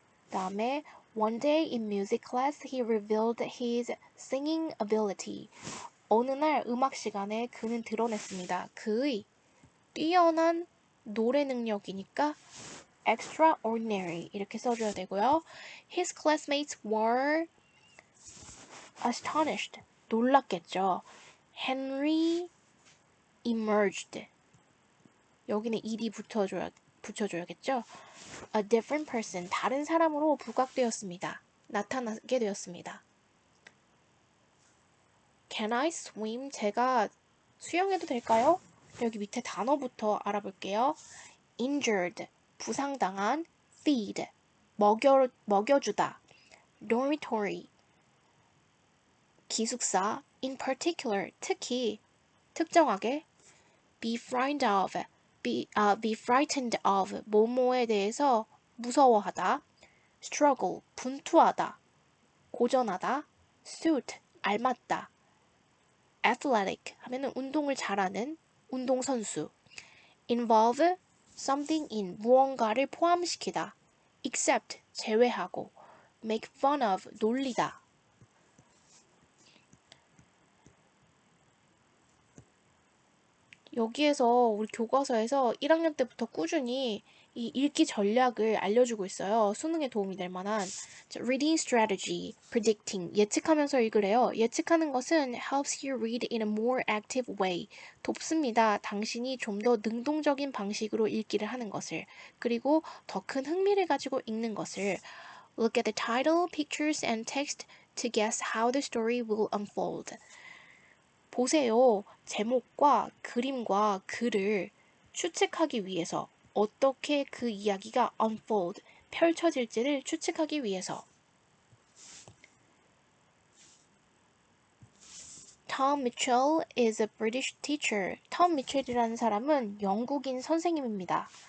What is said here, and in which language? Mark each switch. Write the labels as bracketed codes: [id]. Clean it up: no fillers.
[ko] 다음에 [en] One day in music class, he revealed his singing ability. [ko] 어느 날 음악 시간에 그는 드러냈습니다. 그의 뛰어난 노래 능력이니까 extraordinary 이렇게 써줘야 되고요. [en] His classmates were astonished. [ko] 놀랐겠죠. [en] Henry emerged. [ko] 여기는 ed 붙여줘야겠죠. [en] A different person. [ko] 다른 사람으로 부각되었습니다. 나타나게 되었습니다. [en] Can I swim? [ko] 제가 수영해도 될까요? 여기 밑에 단어부터 알아볼게요. Injured. 부상당한. Feed. 먹여주다. Dormitory. 기숙사. In particular. 특히. 특정하게. [en] Be frightened of. Be frightened of. [ko] 뭐뭐에 대해서 무서워하다. Struggle. 분투하다. 고전하다. Suit. 알맞다. Athletic 하면은 운동을 잘하는 운동선수. [en] Involve something in [ko] 무언가를 포함시키다. Except 제외하고. [en] Make fun of 놀리다. [ko] 여기에서 우리 교과서에서 1학년 때부터 꾸준히 이 읽기 전략을 알려주고 있어요. 수능에 도움이 될 만한. [en] Reading strategy, predicting, [ko] 예측하면서 읽으래요. 예측하는 것은 [en] helps you read in a more active way. [ko] 돕습니다. 당신이 좀 더 능동적인 방식으로 읽기를 하는 것을. 그리고 더 큰 흥미를 가지고 읽는 것을. [en] Look at the title, pictures, and text to guess how the story will unfold. [ko] 보세요. 제목과 그림과 글을 추측하기 위해서 어떻게 그 이야기가 unfold, 펼쳐질지를 추측하기 위해서. [en] Tom Mitchell is a British teacher. [ko] 톰 미첼이라는 사람은 영국인 선생님입니다.